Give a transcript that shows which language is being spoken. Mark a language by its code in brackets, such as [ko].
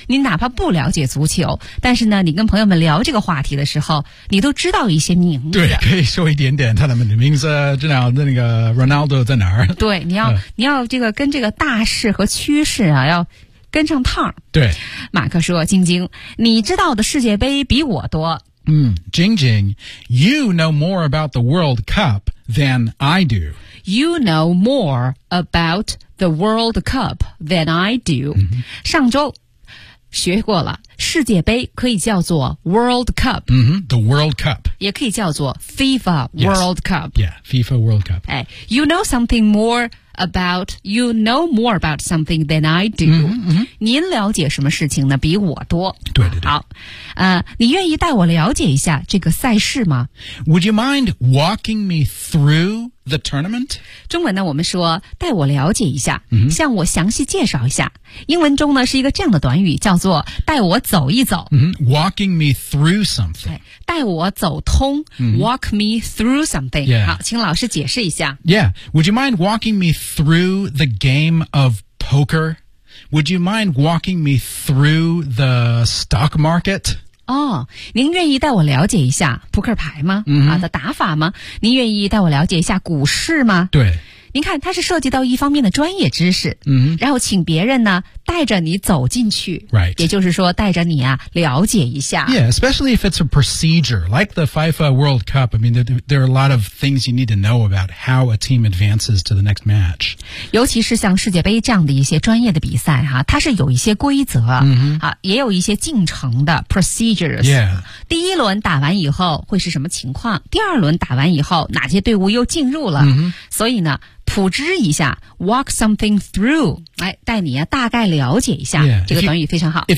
[zh] 你哪怕不了解足球，但是呢，你跟朋友们聊这个话题的时候，你都知道一些名字。对，可以说一点点他们的名字，知道那个 Ronaldo 在哪儿。对，你要、你要这个跟这个大势和趋势啊要。跟上趟对，马克说：“晶晶，你知道的世界杯比我多。” [en] Jingjing, you know more about the World Cup than I do. You know more about the World Cup than I do.、 [zh] 上周学过了，世界杯可以叫做 World Cup，、 [en] the World Cup [zh] 也可以叫做 FIFA World、 [en] yes. Cup. Yeah, FIFA World Cup. 哎 ，You know something more. About, you know more about something than I do. [zh] 您了解什么事情呢比我多。对对对。好。你愿意带我了解一下这个赛事吗 [en] ?Would you mind walking me through the tournament? [zh] 中文呢我们说带我了解一下、向我详细介绍一下。英文中呢是一个这样的短语叫做带我走一走。 [en] Walking me through something. [zh] 带我走通。 [en] Walk me through something.、 [zh] 好请老师解释一下。 [en] Would you mind walking me through the game of poker? Would you mind walking me through the stock market? [zh] 哦、您愿意带我了解一下扑克牌吗、的打法吗您愿意带我了解一下股市吗对。您看它是涉及到一方面的专业知识、然后请别人呢带着你走进去、 right. 也就是说带着你啊了解一下 [en] Yeah, especially if it's a procedure like the FIFA World Cup I mean there are a lot of things you need to know about how a team advances to the next match [zh] 尤其是像世界杯这样的一些专业的比赛、它是有一些规则、也有一些进程的 procedures、第一轮打完以后会是什么情况第二轮打完以后哪些队伍又进入了、所以呢普知一下 [en] walk something through [zh] 来带你、大概了解一下、这个短语非常好